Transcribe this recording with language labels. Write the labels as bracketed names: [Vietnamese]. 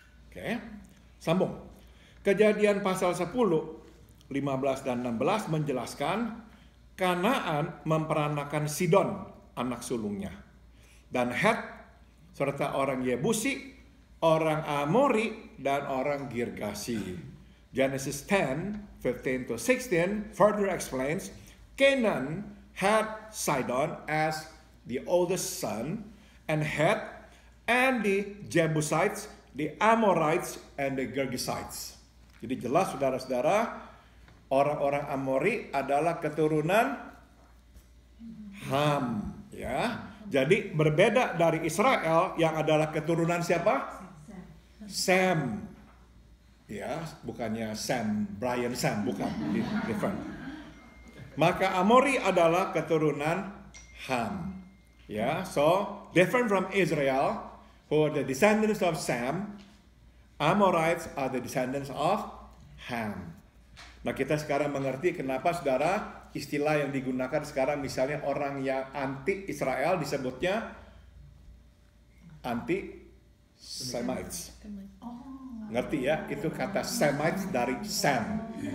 [Indonesian] Okay? Sambung. Kejadian pasal 10, 15 dan 16 menjelaskan Kanaan memperanakan Sidon, anak sulungnya, dan Het, serta orang Yebusi, orang Amori, dan orang Girgasi. [English] Genesis 10, 15 to 16 further explains Canaan had Sidon as the oldest son, and Het, and the Jebusites, the Amorites, and the Girgasites. [Indonesian] Jadi jelas saudara-saudara, orang-orang Amori adalah keturunan Ham, ya. Jadi berbeda dari Israel yang adalah keturunan siapa? Sam. Ya, bukannya Brian Sam, bukan, different. Maka Amori adalah keturunan Ham. [English] Ya, so different from Israel, who are the descendants of Sam, Amorites are the descendants of Ham. [Indonesian] Nah, kita sekarang mengerti kenapa saudara istilah yang digunakan sekarang, misalnya orang yang anti Israel disebutnya anti-Semites. Ngerti ya? Itu kata Semites dari Sam.